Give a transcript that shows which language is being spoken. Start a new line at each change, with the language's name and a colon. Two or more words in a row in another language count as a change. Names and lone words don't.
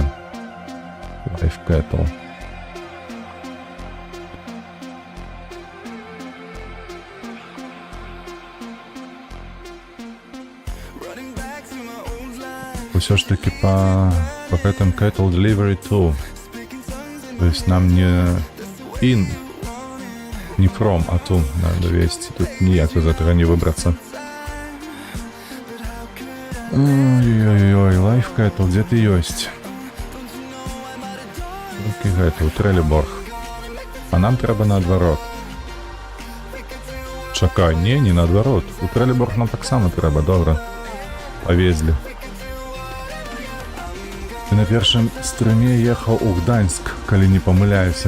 Belarusian: Life Cattle. Усё ж таки по гэтым Cattle Delivery 2.
Russian: То есть нам не in, не from, а to надо вести.
Belarusian: Тут ніяк
Russian: из этого не выбраться. Ой-ой-ой, Life Cattle, где ты ёсць?
Belarusian: Толькі гэта, у Трэлеборг. А нам трэба наадварот. Чакай, не наадварот. У Трэлеборг нам таксама трэба, добра. Павезлі. Ты на першым стрыме ехаў у Гданьск, калі не памыляюся.